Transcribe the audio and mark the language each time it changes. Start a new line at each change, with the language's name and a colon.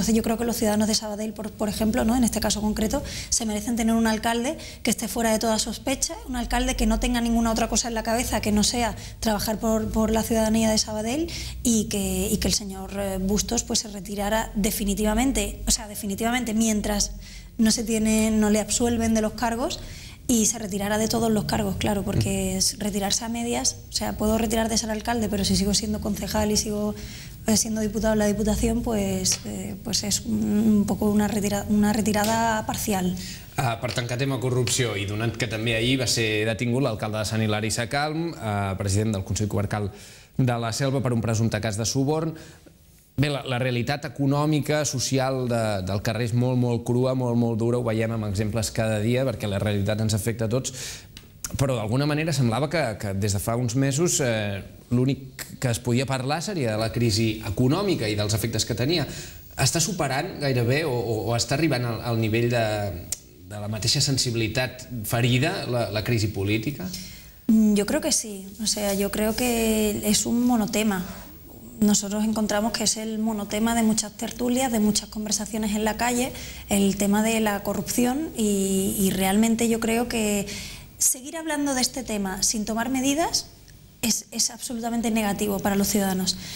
Spanish: Entonces yo creo que los ciudadanos de Sabadell, por ejemplo, ¿no?, en este caso concreto, se merecen tener un alcalde que esté fuera de toda sospecha, un alcalde que no tenga ninguna otra cosa en la cabeza que no sea trabajar por la ciudadanía de Sabadell, y que el señor Bustos pues se retirara definitivamente, o sea, definitivamente mientras no le absuelven de los cargos, y se retirara de todos los cargos, claro, porque es retirarse a medias. O sea, puedo retirar de ser alcalde, pero si sigo siendo concejal y sigo siendo diputado en la Diputación, pues es un poco una retirada parcial.
Catalan: Per tancar tema corrupció, i donat que també ahir va ser detingut l'alcalde de Sant Hilari Sacalm, president del Consell Comarcal de la Selva, per un presumpte cas de suborn. Bé, la realitat econòmica, social del carrer és molt crua, molt dura, ho veiem amb exemples cada dia, perquè la realitat ens afecta a tots, però d'alguna manera semblava que des de fa uns mesos l'únic que es podia parlar seria de la crisi econòmica i dels efectes que tenia. Està superant gairebé o està arribant al nivell de la mateixa sensibilitat ferida la crisi política?
Spanish: Yo creo que sí, o sea, yo creo que es un monotema. Nosotros encontramos que es el monotema de muchas tertulias, de muchas conversaciones en la calle, el tema de la corrupción, y realmente yo creo que seguir hablando de este tema sin tomar medidas es absolutamente negativo para los ciudadanos.